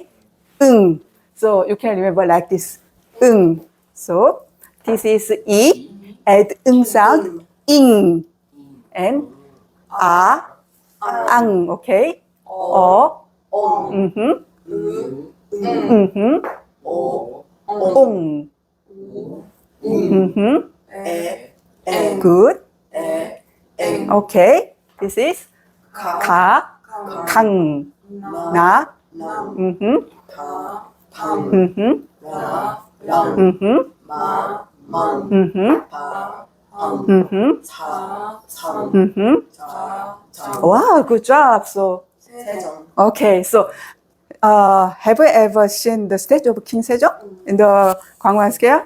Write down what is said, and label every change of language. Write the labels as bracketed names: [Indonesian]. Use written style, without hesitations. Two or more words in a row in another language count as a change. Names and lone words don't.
[English] So you can remember like this, So this is E, add sound, ing, and ang, okay? [Korean] 오, 옹. [English] Good. Okay. This is [Korean] 가, 강, 나, [English] Wow, good job. So, okay, so have you ever seen the statue of King Sejong in the Gwangwon Square?